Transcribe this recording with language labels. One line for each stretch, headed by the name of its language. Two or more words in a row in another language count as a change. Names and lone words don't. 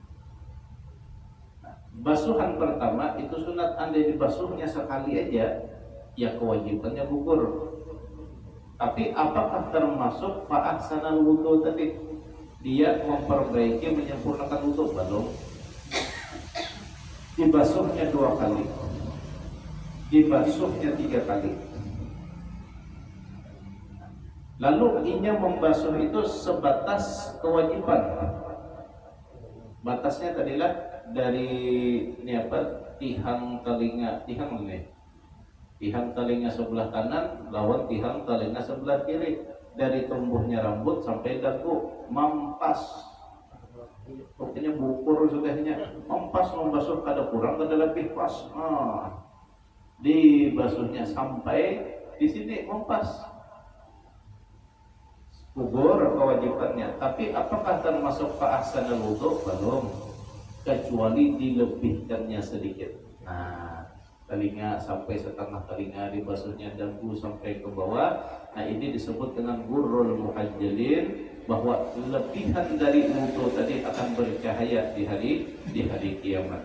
Indonesian: Basuhan pertama itu sunat, andai dibasuhnya sekali aja, ya kewajibannya gugur. Tapi apakah termasuk
Arabic: فأحسن الوضوء
Indonesian: tadi? Dia memperbaiki, menyempurnakan wudhu? Belum. Dibasuhnya 2 kali, dibasuhnya 3 kali.
Banjar: Lalu inya membasuh itu sebatas kewajiban. Batasnya tadilah dari tihang telinga sebelah kanan lawan tihang telinga sebelah kiri, dari tumbuhnya rambut sampai dagu, mempas. Pokoknya bukur sudahnya, membasuh kada kurang kada lebih pas. Dibasuhnya sampai di sini mempas.
Indonesian: Gugur kewajibannya. Tapi apakah termasuk
Arabic: فأحسن الوضوء?
Indonesian: Belum, kecuali dilebihkannya sedikit. Nah, telinga sampai setengah telinga, dibasuhnya dagu sampai ke bawah. Nah, ini disebut dengan
Arabic: غرا محجلين,
Indonesian: bahwa lebihan dari wudhu tadi akan bercahaya di hari kiamat.